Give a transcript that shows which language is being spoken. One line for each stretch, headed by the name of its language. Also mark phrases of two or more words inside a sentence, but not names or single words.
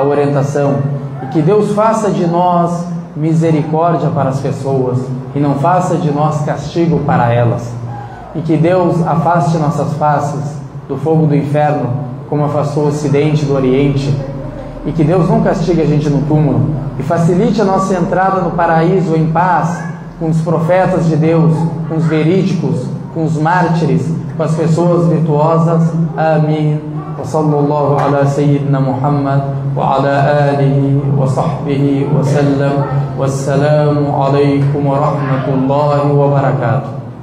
Portuguese: orientação, e que Deus faça de nós misericórdia para as pessoas e não faça de nós castigo para elas, e que Deus afaste nossas faces do fogo do inferno como afastou o Ocidente do Oriente, e que Deus não castigue a gente no túmulo e facilite a nossa entrada no paraíso em paz com os profetas de Deus, com os verídicos, com os mártires, com as pessoas virtuosas. Amém.
Arabic: وصلى الله على سيدنا محمد وعلى آله وصحبه وسلم. والسلام عليكم ورحمة الله وبركاته.